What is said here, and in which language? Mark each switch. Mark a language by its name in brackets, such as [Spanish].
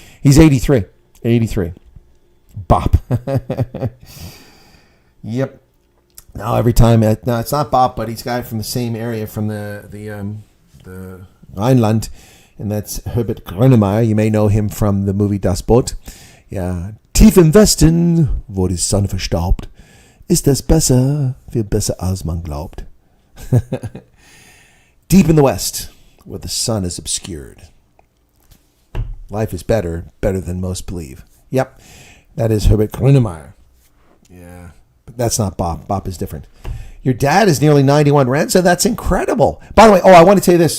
[English] He's 83. 83. Bop. Yep. Now every time, no, it's not Bop, but he's got it from the same area, from the Rhineland, and that's Herbert Grönemeyer. You may know him from the movie Das Boot. [German] Ja, tief im Westen, wo die Sonne verstaubt, ist es besser, viel besser als man glaubt. [English] Deep in the West, where the sun is obscured, life is better than most believe. Yep, that is Herbert Grönemeyer. Yeah, but that's not Bop. Bop is different. Your dad is nearly 91, Renzo. That's incredible. By the way, I want to tell you this.